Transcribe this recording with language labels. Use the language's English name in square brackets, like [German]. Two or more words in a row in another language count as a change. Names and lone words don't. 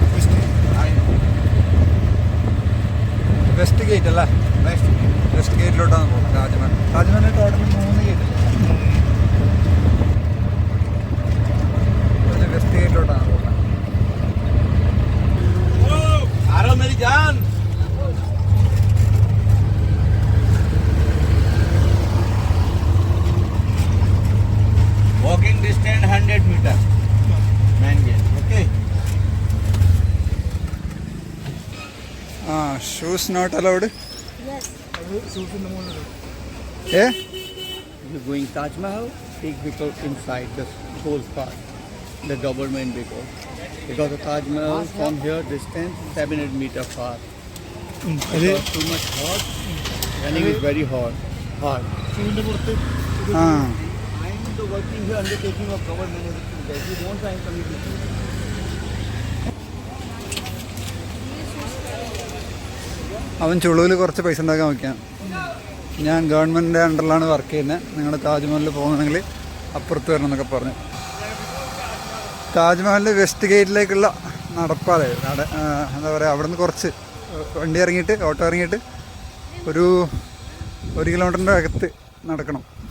[English] west gate അല്ലേ? [Malayalam] വെസ്റ്റ് ഗേറ്റിലോട്ടാണ് പോകുന്നത് താജ്മഹൽ. താജ്മഹലിൽ ടോട്ടൽ 3 ഗേറ്റ് അല്ലേ? വെസ്റ്റ് ഗേറ്റിലോട്ടാണ് പോകുന്നത്. [English] आ रहा मेरी जान walking distance 100 meter main gate okay ആ shoes not allowed. [Malayalam] അത് ഷൂസിൻ്റെ മുകളിൽ ഏ [English] You're going Taj Mahal, take vehicle inside the whole park, the government vehicle. Because the Taj Mahal from here distance 700 meter far. [Malayalam] അത് [English] Because too much hot, running is very hard. [Malayalam] ഷൂവിൻ്റെ പുറത്ത് ആ [English] I am the working here undertaking of government. If you want, I am coming to you. [Malayalam] അവൻ ചുളുവിൽ കുറച്ച് പൈസ ഉണ്ടാക്കാൻ നോക്കിയാണ്. ഞാൻ ഗവൺമെൻറ്റിൻ്റെ അണ്ടറിലാണ് വർക്ക് ചെയ്യുന്നത്, നിങ്ങൾ താജ്മഹലിൽ പോകുന്നുണ്ടെങ്കിൽ അപ്പുറത്ത് വരണം എന്നൊക്കെ പറഞ്ഞു. താജ്മഹലിൻ്റെ വെസ്റ്റ് ഗേറ്റിലേക്കുള്ള നടപ്പാതെ എന്താ പറയുക, അവിടെ നിന്ന് കുറച്ച് വണ്ടി ഇറങ്ങിയിട്ട് ഓട്ടോ ഇറങ്ങിയിട്ട് ഒരു 1 കിലോമീറ്ററിൻ്റെ അകത്ത് നടക്കണം.